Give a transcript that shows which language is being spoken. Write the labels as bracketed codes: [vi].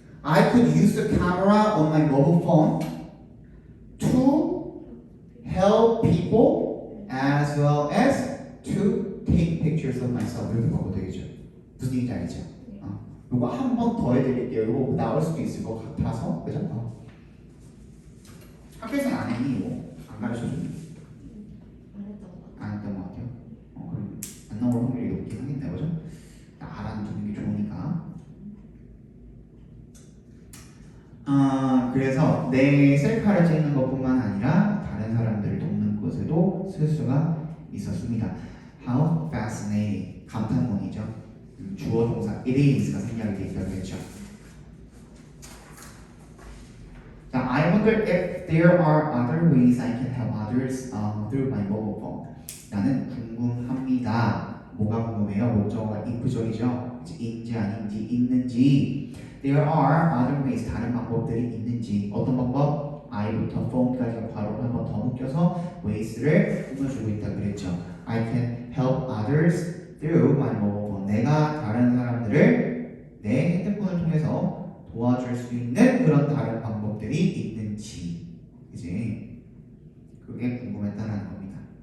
[en] I could use the camera on my mobile phone to help people as well as to take pictures of myself. [ko] 이렇게 바꿔도 되겠죠? 무슨 얘기인지 알겠죠? 요거 한 번 더 해드릴게요. 요거 나올 수도 있을 것 같아서 그죠? 학교에서는 안 했니 이거? 안 가르쳐줬니? 안 했던 것 같아. 안 했던 것 같아요. 그럼 안 나올 확률이 높긴 하겠네요, 그죠? 알아두는 게 좋으니까. 그래서 내 셀카를 찍는 것뿐만 아니라 다른 사람들을 돕는 곳에도 쓸 수가 있었습니다. [en] How fascinating. [ko] 감탄문이죠. 주어 동사 [en] it is [ko] 가 생략이 되어 있다고 했죠. [en] 자, I wonder if there are other ways I can help others through my mobile phone. [ko] 나는 궁금합니다. 뭐가 궁금해요? 목적어가 if적이죠. 인지 아닌지 있는지. [en] There are other ways. [ko] 다른 방법들이 있는지. 어떤 방법? I부터 phone까지 바로 한 번 더 묶여서 ways를 꾸며주고 있다 그랬죠. [en] I can help others through my mobile phone. [ko] 내가 다른 사람들을 내 핸드폰을 통해서 도와줄 수 있는 그런 다른 방법들이 있는지, 그지? 그게 궁금했다는 겁니다.